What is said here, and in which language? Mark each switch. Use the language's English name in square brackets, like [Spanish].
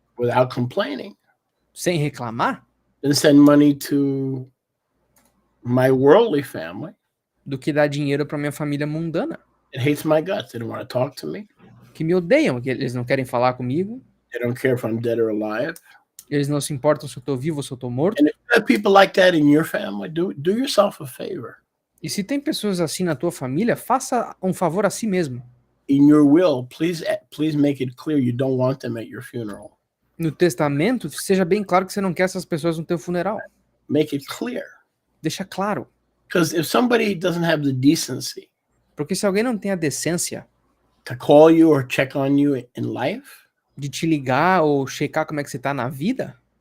[English] Without complaining, [Portuguese] sem reclamar, [English] than send money to my worldly family. [Portuguese] do que dar dinheiro para minha família mundana, [English] It hates my guts. They don't want to talk to me. [Portuguese] que me odeiam, que eles não querem falar comigo, [English] They don't care if I'm dead or alive. [Portuguese] eles não se importam se eu tô vivo ou se eu tô morto. [English] And if you have people like that in your family, do yourself a favor. [Portuguese] E se tem pessoas assim na tua família, faça um favor a si mesmo. [English] In your will, please make it clear you don't want them at your funeral. [Portuguese] No testamento, seja bem claro que você não quer essas pessoas no teu funeral. [English] Make it clear. [Portuguese] Deixa claro. [English] Because if somebody doesn't have the decency [Portuguese] Porque se alguém não tem a decência [English] to call you or check on you in life, [Portuguese] de te ligar ou checar como é que você tá na vida,